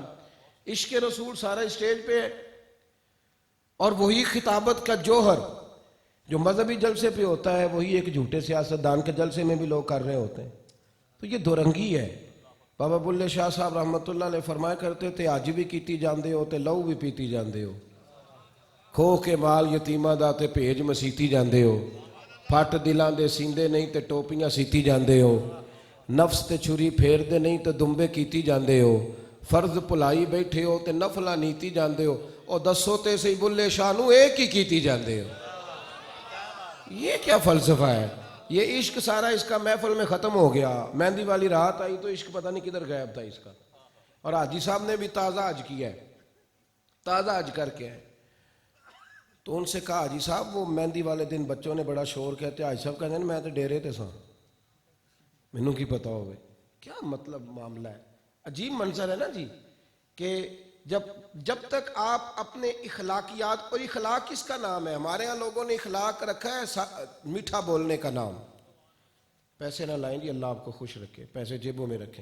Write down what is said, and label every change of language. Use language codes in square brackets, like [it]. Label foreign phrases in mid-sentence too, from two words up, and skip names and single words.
[ur] عشق رسول سارا اسٹیج پہ ہے، اور وہی خطابت کا جوہر جو مذہبی جلسے پہ ہوتا ہے وہی ایک جھوٹے سیاستدان کے جلسے میں بھی لوگ کر رہے ہوتے ہیں۔ تو یہ دو رنگی ہے۔ [pa] بابا بلے شاہ صاحب [ar] رحمۃ اللہ علیہ [ur] فرمایا کرتے تھے [pa] آج بھی کیتی جاندے ہو تے لہو بھی پیتی جاندے ہو، کھو کے مال یتیماں دا تے بھیج مسیتی جاندے ہو، پھٹ دلاں دے سیندے نہیں تے ٹوپیاں سیتی جاندے ہو، نفس تے چھری پھیر دے نہیں تے دمبے کیتی جاندے ہو، فرض پلائی بیٹھے ہو تے نفلاں نیتی جاندے ہو، اور دسو تے سی بلے شاہ نو ایک ہی کیتی جاندے ہو۔ [ur] یہ کیا فلسفہ ہے؟ یہ عشق سارا اس کا محفل میں ختم ہو گیا، مہندی والی رات آئی تو عشق پتہ نہیں کدھر غائب تھا اس کا۔ اور حاجی صاحب نے بھی تازہ حج کیا ہے، تازہ حج کر کے ہے، تو ان سے کہا حاجی صاحب وہ مہندی والے دن بچوں نے بڑا شور کہتے، حاجی صاحب کہتے ہیں [pa] میں تو ڈیرے تے ساں، مینوں کی پتا ہوئے۔ [ur] کیا مطلب معاملہ ہے؟ عجیب منظر ہے نا جی، کہ جب تک آپ اپنے اخلاقیات، اور اخلاق کس کا نام ہے؟ ہمارے ہاں لوگوں نے اخلاق رکھا ہے میٹھا بولنے کا نام۔ پیسے نہ لائیں جی، اللہ آپ کو خوش رکھے، پیسے جیبوں میں رکھیں۔